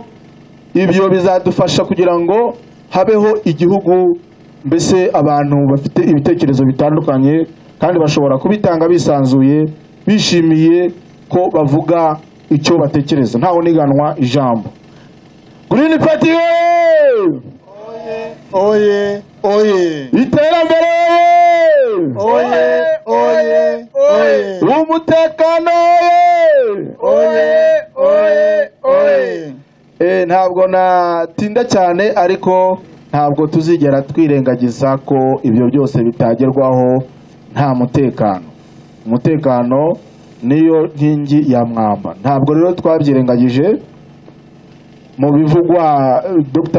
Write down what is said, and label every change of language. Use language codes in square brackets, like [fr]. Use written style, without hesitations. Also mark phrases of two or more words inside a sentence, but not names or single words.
[rw] Ibyo bizadufasha kugira ngo habeho igihugu mbese abantu bafite ibitekerezo bitandukanye kandi bashobora kubitanga bisanzuye, bishimiye ko bavuga icyo batekereza ntaho niganwa ijambo. Green Party oye oye, iterambere oye oye oye, umutekano oye oye oye. Ntabwo natinda cyane, ariko ntabwo tuzigera twirengagiza ko ibyo byose bitagerwaho nta mutekano. Umutekano niyo nkingi ya mwamba, ntabwo rero twabyirengagije. Mu bivugwa Dr.